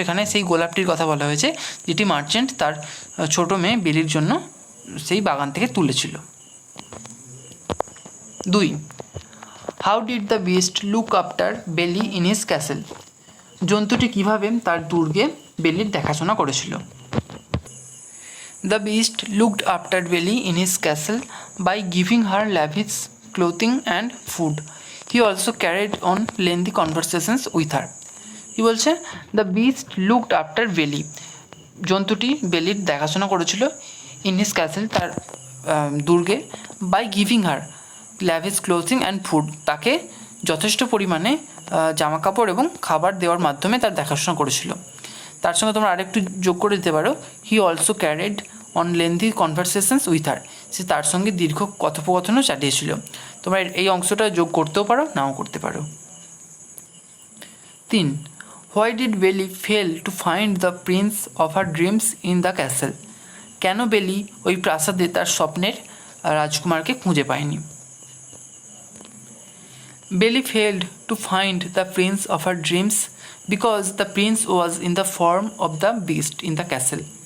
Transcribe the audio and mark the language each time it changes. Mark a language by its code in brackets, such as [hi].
[bn] এখানে সেই গোলাপটির কথা বলা হয়েছে যেটি মার্চেন্ট তার ছোটো মেয়ে বেলির জন্য সেই বাগান থেকে তুলেছিল। [en] 2 how did the beast look after Belle in his castle. [bn] জন্তুটি কীভাবে তার দুর্গে বেলির দেখাশোনা করেছিল? [en] The beast looked after Belly in his castle by giving her lavish clothing and food. He also carried on lengthy conversations with her. [bn] কি বলছে? [en] The beast looked after Belly. [bn] জন্তুটি বেলির দেখাশোনা করেছিল [en] in his castle, [bn] তার দুর্গে, [en] by giving her lavish clothing and food. [bn] তাকে যথেষ্ট পরিমাণে জামাকাপড় এবং খাবার দেওয়ার মাধ্যমে তার দেখাশোনা করেছিল। তার সঙ্গে তোমরা আরেকটু যোগ করে দিতে পারো, [en] He also carried on lengthy conversations with her. [bn] সে তার সঙ্গে দীর্ঘ কথোপকথনও চালিয়েছিল। তোমরা এই অংশটা যোগ করতেও পারো, নাও করতে পারো। [en] 3 why did Belle fail to find the prince of her dreams in the castle. [bn] কেন বেলি ওই প্রাসাদে তার স্বপ্নের রাজকুমারকে খুঁজে পায়নি? [en] Belle failed to find the prince of her dreams because the prince was in the form of the beast in the castle.